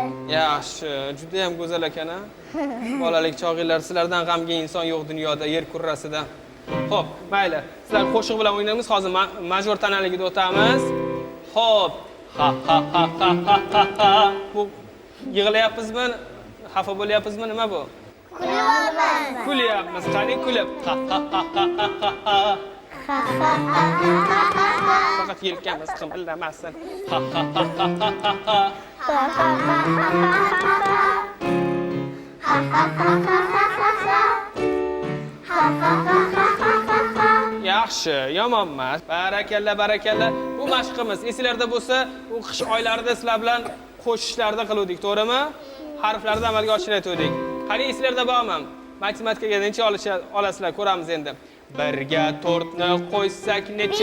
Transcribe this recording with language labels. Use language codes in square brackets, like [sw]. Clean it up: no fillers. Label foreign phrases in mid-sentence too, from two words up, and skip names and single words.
[uz] Yaxshi, juda ham go'zal ekan, a? Bolalik chog'inglar, sizlardan g'amgin inson yo'q dunyoda, yer kurrasida. Xo'p, mayli. Sizlar qo'shiq bilan o'ynaymiz. Hozir major tonalligida o'tamiz. Xo'p. Ha ha ha ha ha ha ha. Bu yig'layapmizmi? Xafa bo'lyapmizmi? Nima bu? Kulyapmiz. Kulyapmiz. Qani kulib. Ha ha ha ha ha ha. Faqat yelkamiz qimirlamasin. Ha ha ha ha ha ha. Yaxshi, yomon emas. Barakalla, barakalla. Bu mashqimiz. Esinglarda bo'lsa, u qish oylarida sizlar bilan qo'shishlarda qiluvdik, to'g'rimi? Harflarni amalga oshirayotdik. Qani esinglarda bormi? Matematikaga necha olasizlar, ko'ramiz endi. 1 ga 4 ni qo'ysak necha?